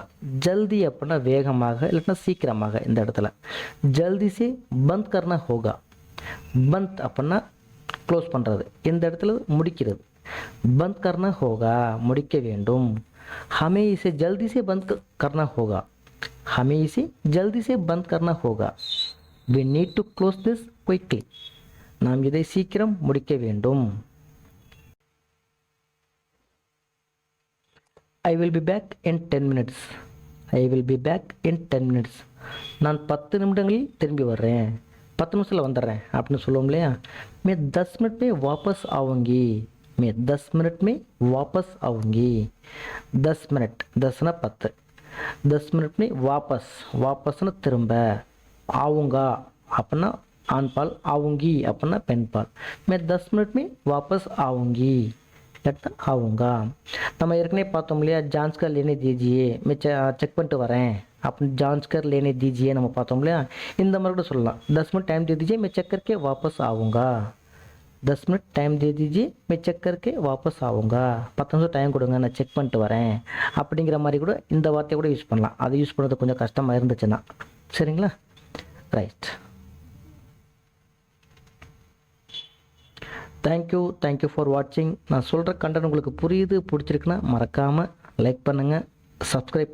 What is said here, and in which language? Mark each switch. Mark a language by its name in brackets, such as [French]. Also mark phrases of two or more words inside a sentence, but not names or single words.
[Tamil] ஜல்தி அப்படின்னா வேகமாக இல்லைன்னா சீக்கிரமாக. இந்த இடத்துல [Hindi] जल्दी से बंद करना होगा. [Tamil] பந்த் அப்படின்னா க்ளோஸ் பண்ணுறது, இந்த இடத்துல முடிக்கிறது. [Hindi] बंद करना होगा [Tamil] முடிக்க வேண்டும். [Hindi] हमें इसे जल्दी से बंद करना होगा. हमें इसे जल्दी से बंद करना होगा. [English] We need to close this quickly. [Tamil] நாம் இதை சீக்கிரம் முடிக்க வேண்டும். [English] I will be back in 10 minutes. I will be back in 10 minutes. [Tamil] நான் 10 நிமிடங்களில் திரும்பி வர்றேன், 10 நிமிஷத்தில் வந்துடுறேன் அப்படின்னு சொல்லுவோம் இல்லையா. [Hindi] मैं 10 मिनट में वापस आऊँगी. मैं 10 मिनट में वापस आऊँगी. 10 मिनट 10னா 10. 10 मिनट में वापस वापஸ்னா திரும்ப. [Tamil] ஆவுங்கா அப்படின்னா ஆண் பால், ஆவுங்கி அப்படின்னா பெண் பால். [Hindi] मैं 10 मिनट में वापस आऊँगी ஆவுங்கா. [Tamil] நம்ம ஏற்கனவே பார்த்தோம் இல்லையா, [Hindi] जाँच कर लेने दीजिए, [Tamil] செக் பண்ணிட்டு வரேன் அப்படின்னு [Hindi] जाँच कर लेने दीजिए [Tamil] நம்ம பார்த்தோம் இல்லையா. இந்த மாதிரி கூட சொல்லலாம். [Hindi] 10 मिनट टाइम दे दीजिए मैं चेक करके वापस आऊँगा. 10 मिनट टाइम दे दीजिए मैं चेक करके वापस आऊँगा. [Tamil] 10 நிமிஷம் டைம் கொடுங்க நான் செக் பண்ணிட்டு வரேன் அப்படிங்கிற மாதிரி கூட இந்த வார்த்தையை கூட யூஸ் பண்ணலாம். அது யூஸ் பண்ணுறது கொஞ்சம் கஷ்டமாக இருந்துச்சுன்னா. சரிங்களா, ரைட். [English] Thank you for watching. [Tamil] நான் சொல்கிற கண்டென்ட் உங்களுக்கு புரியுது, பிடிச்சிருக்குன்னா மறக்காமல் லைக் பண்ணுங்கள், சப்ஸ்கிரைப் பண்ணுங்கள்.